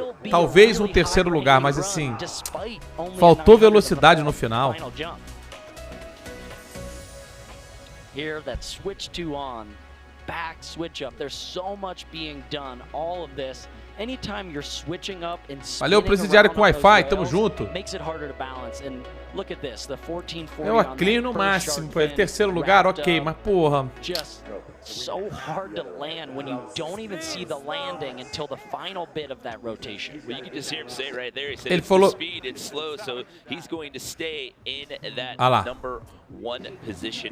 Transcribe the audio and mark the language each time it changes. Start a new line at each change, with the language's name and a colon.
Portuguese: Talvez um 3º lugar, mas assim, faltou velocidade no final.
English: Here that switch 2 on, back switch up. There's so much being done. All of this. Anytime you're switching up and
Portuguese: valeu, presidiário com Wi-Fi, tamo junto.
English: Makes it harder to balance. And look at this, the 1440.
Portuguese: Eu aquele no máximo, foi 3º lugar, ok, mas porra.
English: so hard to land when you don't even see the landing until the final bit of that rotation. Well, you can just hear him say right there, he said
Portuguese: Ele
English: it's
Portuguese: falou...
English: the speed, it's slow, so he's going to stay in that number 1 position.